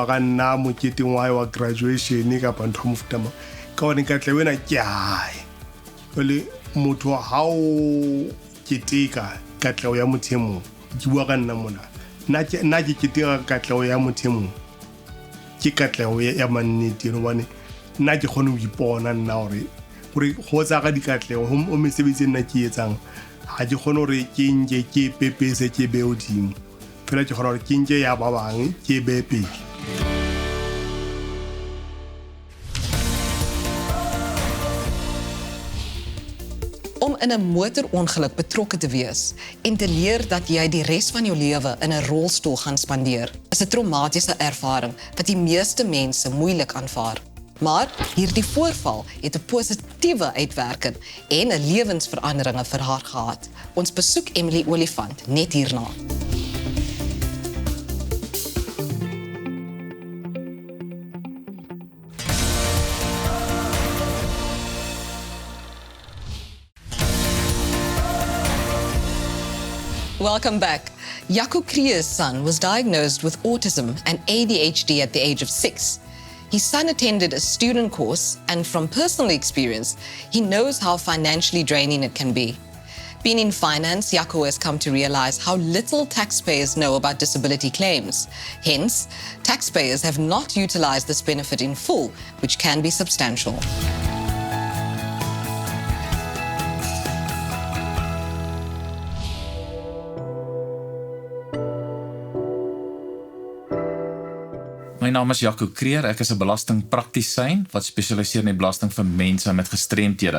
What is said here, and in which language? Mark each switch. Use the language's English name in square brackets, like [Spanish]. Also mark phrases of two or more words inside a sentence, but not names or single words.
[Southern Sotho] ka nna moketeng wa wa graduation kapa ntho mofuta mo ka hone katle wena ke ai le motho ha o keteka katleho ya motho e mong ke bua ka nna mona na ke keteka katleho ya motho e mong ke katleho ya mannete no bane nna ke khone ho ipona nna hore go tsa ka dikatleho o mesebetsi nna ke etsang ha ke khone hore ke nje ke pepese ke be odimo fela ke khona hore ke nje ya ba bang ke be pele. [Afrikaans] Om in 'n motorongeluk betrokke te wees en te leer dat jy die res van jou lewe in 'n rolstoel gaan spandeer, is 'n traumatiese ervaring wat die meeste mense moeilik aanvaar. Maar hierdie voorval het 'n positiewe uitwerking en 'n lewensveranderinge vir haar gehad. Ons besoek Emilie Olifant net hierna. [English] Welcome back. Jaco Kruger's son was diagnosed with autism and ADHD at the age of 6. His son attended a student course, and from personal experience, he knows how financially draining it can be. Being in finance, Jaco has come to realize how little taxpayers know about disability claims. Hence, taxpayers have not utilized this benefit in full, which can be substantial. [Afrikaans] My naam is Jaco Kruger. Ek is 'n belastingpraktisyn wat spesialiseer in die belasting vir mense met gestremthede.